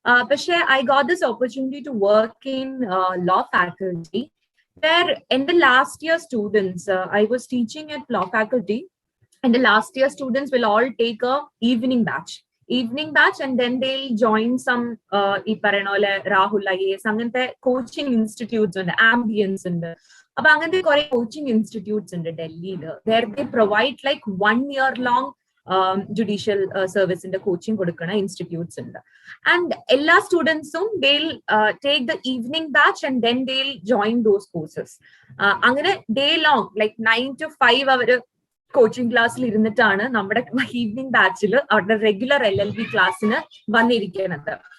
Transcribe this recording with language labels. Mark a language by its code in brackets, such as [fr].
[en] പക്ഷേ I got this opportunity to work in law faculty, where in the last year students, I was teaching at law faculty, and the last year students will all take a evening batch, and then they'll join some [ml] ഈ പറയുന്ന പോലെ Rahul IAS അങ്ങനത്തെ coaching institutes ഉണ്ട്, ambience ഉണ്ട്. അപ്പൊ അങ്ങനത്തെ കുറെ coaching institutes ഉണ്ട് ഡൽഹിയിൽ, [en] where they provide like 1 year long [ml] judicial സർവീസിന്റെ coaching കൊടുക്കുന്ന ഇൻസ്റ്റിറ്റ്യൂട്ട്സ് ഉണ്ട്. [en] and [ml] എല്ലാ സ്റ്റുഡൻസും [en] they'll take the evening batch and then they'll join those courses. [ml] അങ്ങനെ [en] day long like 9 to 5 [ml] അവര് കോച്ചിങ് ക്ലാസ്സിൽ ഇരുന്നിട്ടാണ് നമ്മുടെ ഈവനിങ് ബാച്ചിൽ അവരുടെ റെഗുലർ LLB ക്ലാസ്സിന് വന്നിരിക്കുന്നത്.